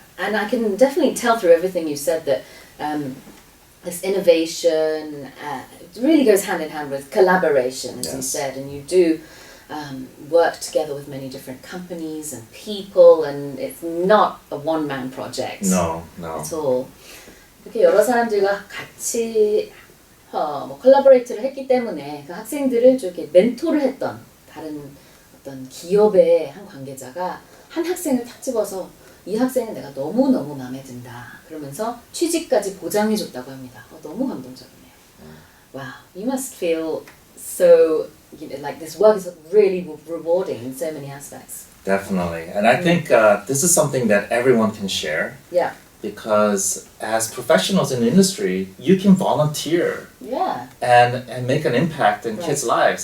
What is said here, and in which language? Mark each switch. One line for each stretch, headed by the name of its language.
English: And I can definitely tell through everything you said that this innovation really goes hand in hand with collaboration, as you said, and you do work together with many different companies and people, and it's not a one-man project. No. At all.
Korean: 이렇게 여러 사람들과 같이 콜라보레이트를 했기 때문에 그 학생들을 좀 이렇게 멘토를 했던 다른 어떤 기업의 한 관계자가 한 학생을 탁 집어서 이 학생은 내가 너무너무 마음에 든다. 그러면서 취직까지 보장해줬다고 합니다. 너무 감동적이네요.
English: Wow, you must feel so, like this work is really rewarding in so many aspects. Definitely. And I think this is something that everyone can share. Yeah. Because as professionals in the industry, you can volunteer and make an impact in kids' lives.